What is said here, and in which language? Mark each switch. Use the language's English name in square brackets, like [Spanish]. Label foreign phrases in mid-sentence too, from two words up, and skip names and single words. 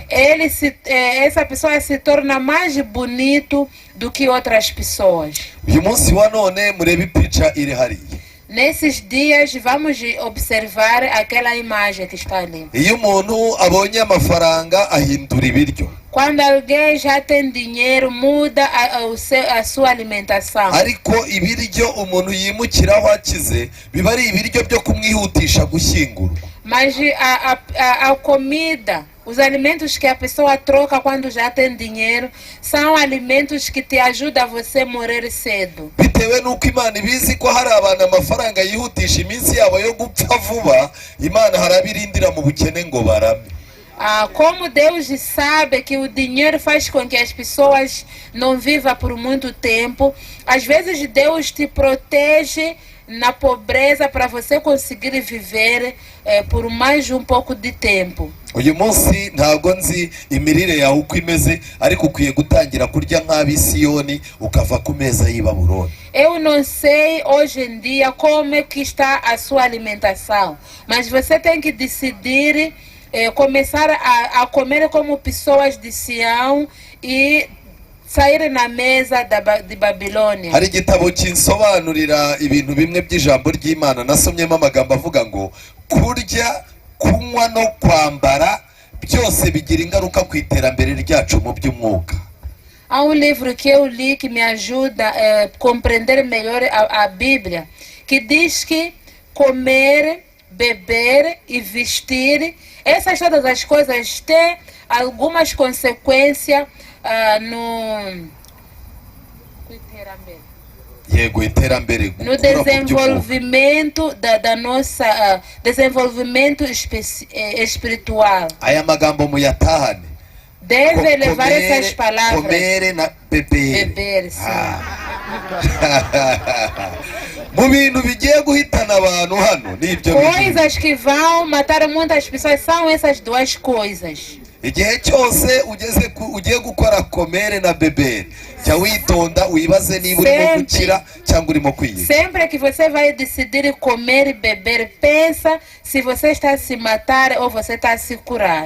[Portuguese] Essa pessoa se torna mais bonito do que outras pessoas. [Kinyarwanda] Uyu munsi wa none murebe picha iri hariya. [Portuguese] Nesses dias vamos observar aquela imagem que está ali. [Kinyarwanda] Iyo umuntu abonye amafaranga ahindura ibiryo. [Portuguese] Quando alguém já tem dinheiro, muda a sua alimentação. [Kinyarwanda] Ariko ibiryo umuntu yimukiraho akize biba ari ibiryo byo kumwihutisha gushyingurwa. [Portuguese] Mas a comida, os alimentos que a pessoa troca quando já tem dinheiro, são alimentos que te ajudam a você morrer cedo. [Kinyarwanda] Bitewe nuko Imana ibizi ko hari abantu amafaranga yihutisha iminsi yabo yo gupfa vuba, Imana harabirindira mu bukene ngo barame. [Portuguese] Como Deus sabe que o dinheiro faz com que as pessoas não vivam por muito tempo, às vezes Deus te protege na pobreza para você conseguir viver por mais um pouco de tempo. [Kinyarwanda] Uyu munsi ntabwo nzi imirire yawe uko imeze, ariko ukwiye gutangira kurya nk'Abisiyoni ukava ku meza y'i Babuloni. [Portuguese] Eu não sei hoje em dia como é que está a sua alimentação, mas você tem que decidir começar a comer como pessoas de Sião e sair na mesa de Babilônia. [Kinyarwanda] Hari igitabo kinsobanurira ibintu bimwe by'ijambo ry'Imana, nasomyemo amagambo avuga ngo kurya, kunywa no kwambara byose bigira ingaruka ku iterambere ryacu mu by'umwuka. [Portuguese] Há livro que eu li que me ajuda a compreender melhor a Bíblia, que diz que comer, beber e vestir, essas todas as coisas têm algumas consequências no desenvolvimento da nossa desenvolvimento espiritual. [Kinyarwanda] Aya magambo muyatahane. [Portuguese] Deve levar essas palavras. Comer na beber. Beber, sim. [Kinyarwanda] Mu bintu bigiye guhitana abantu hano nibyo. [Portuguese] Coisas que vão matar muitas pessoas são essas duas coisas. [Kinyarwanda] Igihe cyose ugiye gukora komere na bebere, jya witonda wibaze niba urimo gukira cyangwa urimo kwiyica. [Portuguese] Sempre que você vai decidir comer e beber, pensa se você está a se matar ou você está a se curar.